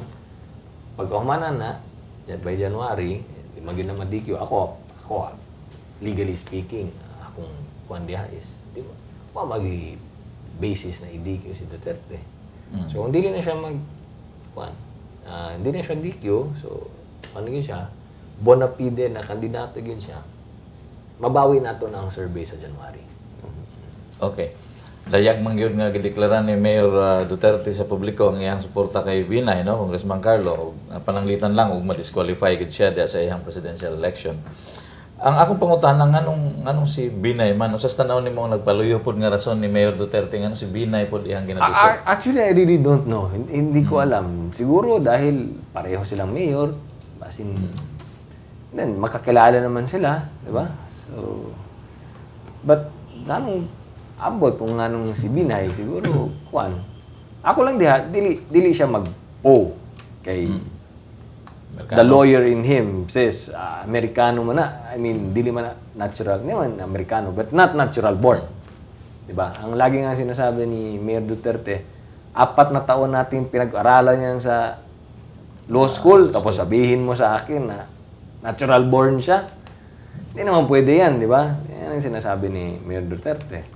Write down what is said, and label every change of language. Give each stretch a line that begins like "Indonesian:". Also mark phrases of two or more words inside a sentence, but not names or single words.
Cebuano: Pag kahumanan na, by January, di maging na ma-DQ. Ako,
English: legally speaking,
Cebuano: akong kuwan diha is, di ba? Basis na i-DQ si Duterte.
Filipino: So, kung hindi na siya hindi na siya DQ, so, ano yun siya,
English: bona fide
Cebuano: na kandidato yun siya, mabawi nato na ang survey sa January. Okay. Dayag man gyud nga gideklara ni Mayor Duterte sa publiko ang iyang suporta kay Binay, no, Congressman Carlo, pananglitan lang ug ma-disqualify gid siya diha sa iyang
English: presidential election.
Cebuano: Ang akong pangutana nganong si Binay man usas tanaw nimo nagpaluyo pod nga rason ni Mayor Duterte nganong si Binay pod iyang ginadusot.
English: Actually, I really don't know.
Filipino: Hindi ko alam. Siguro dahil pareho silang mayor, then makakilala naman sila, di ba?
Cebuano: So, but nanong abot kung nanong si Binay, siguro, ako lang dili siya mag-po kay
English: the lawyer in him says,
Cebuano: Amerikano man na. I mean, dili man na natural.
Filipino: Hindi man Amerikano,
English: but not natural born.
Filipino: Diba? Ang lagi nga sinasabi ni Mayor Duterte, 4 na taon natin pinag-aralan yan sa
English: law school,
Filipino: tapos sabihin mo sa akin na
English: natural born
Filipino: siya. Hindi naman pwede yan, di ba? Yan ang sinasabi ni Mayor Duterte.